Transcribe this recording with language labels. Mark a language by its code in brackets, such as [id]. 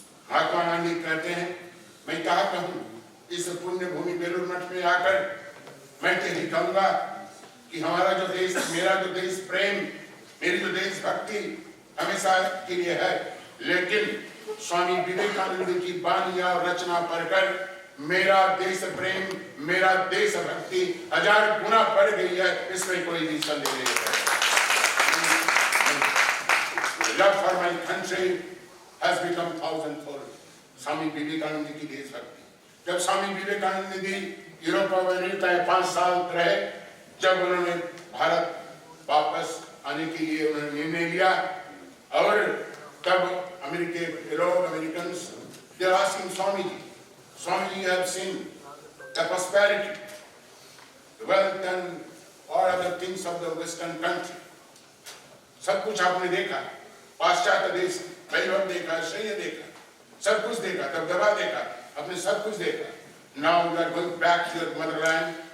[hi] महात्मा गांधी कहते हैं मैं क्या कहूं, इस पुण्य भूमि बेलूर मठ में आकर मैं तो यही कहूंगा कि हमारा जो देश, मेरा जो देश प्रेम, मेरी जो देशभक्ति हमेशा के लिए है, लेकिन स्वामी विवेकानंद की वाणी और रचना पढ़कर मेरा देश प्रेम, मेरा देशभक्ति 1000 गुना बढ़ गई है, इसमें कोई भी संदेह नहीं है। [en] Love for my country has become 1000-fold. [hi] Swami Vivekananda ji की देशभक्ति। जब स्वामी विवेकानंद जी यूरोप में अमेरिका 5 साल रहे, जब उन्होंने भारत वापस आने के लिए उन्होंने निर्णय लिया और तब अमेरिकी लोग, Americans, [en] they are asking [hi] Swami ji, [en] you have seen the prosperity, the wealth and all other things of the Western country. [hi] सब कुछ आपने देखा, पाश्चात्य देश वैभव देखा, श्रेय देखा, सब कुछ देखा, दबदबा देखा, आपने सब कुछ देखा। [en] Now we are going back to your motherland.